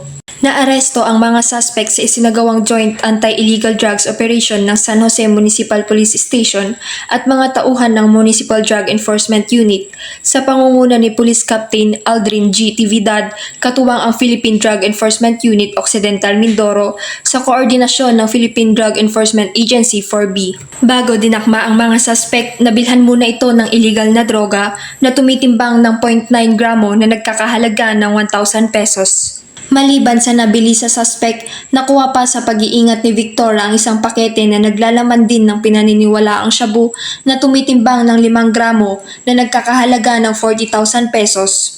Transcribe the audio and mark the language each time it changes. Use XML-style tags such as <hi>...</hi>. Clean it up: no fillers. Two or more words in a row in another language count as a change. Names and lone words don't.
<tl>Naaresto ang mga suspect sa isinagawang</tl> <en>Joint Anti-Illegal Drugs Operation</en> <tl>ng San Jose Municipal Police Station at mga tauhan ng Municipal Drug Enforcement Unit sa pangunguna ni Police Captain Aldrin G. Tividad, katuwang ang Philippine Drug Enforcement Unit Occidental, Mindoro sa koordinasyon ng Philippine Drug Enforcement Agency 4B. Bago dinakma ang mga suspect, nabilhan muna ito ng illegal na droga na tumitimbang ng 0.9 gramo na nagkakahalaga ng 1,000 pesos. Maliban sa nabili sa suspect, nakuha pa sa pag-iingat ni Victoria ang isang pakete na naglalaman din ng pinaniniwalaang shabu na tumitimbang ng 5 gramo na nagkakahalaga ng 40,000 pesos.</tl>